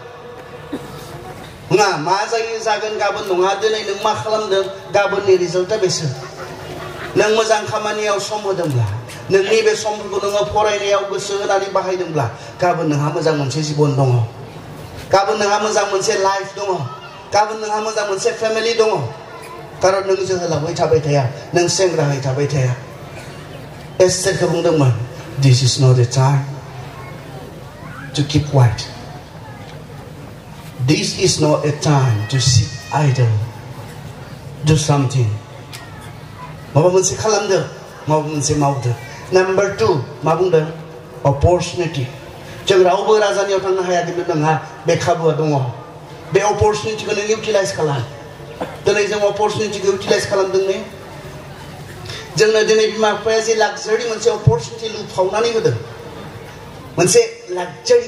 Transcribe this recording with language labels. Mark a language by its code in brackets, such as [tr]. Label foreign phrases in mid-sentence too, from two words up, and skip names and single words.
[brx] नङा मा जायो जागोन गाबोन नङा दिनै नों मा खालामदों गाबोननि रिजाल्टआ बेसो नों मोजां खामानियाव सम होदोंब्ला नोंनि बे समफोरखौ नोङो फरायनायाव गोसो होनानै बाहायदोंब्ला गाबोन नोंहा मोजां मोनसे जिबन दङ गाबोन नोंहा मोजां मोनसे लाइफ दङ गाबोन नोंहा मोजां मोनसे फेमिलि दङ कारन नों जोहोलावै थाबाय थाया नों सेंग्राहै थाबाय थाया एस्तेरखौ बुंदोंमोन [en] this is not a time to keep quiet this is not a time to sit idle do something [brx] माबा मोनसे खालामदो माबा मोनसे मावदो नम्बर 2 मा बुंदों अपरचुनिटि जों रावबो राजानियाव थांनो हाया खिन्थु नोंहा बे खाबुआ दङ बे अपरचुनिटिखौ नों इउटिलाइज खालाम दिनै जों अपरचुनिटिखौ इउटिलाइज खालामदों ने जोंनो दिनै बिमा बिफाया जे लाक्जारि मोनसे अपरचुनिटि लुफावनानै होदों मोनसे लाक्जारि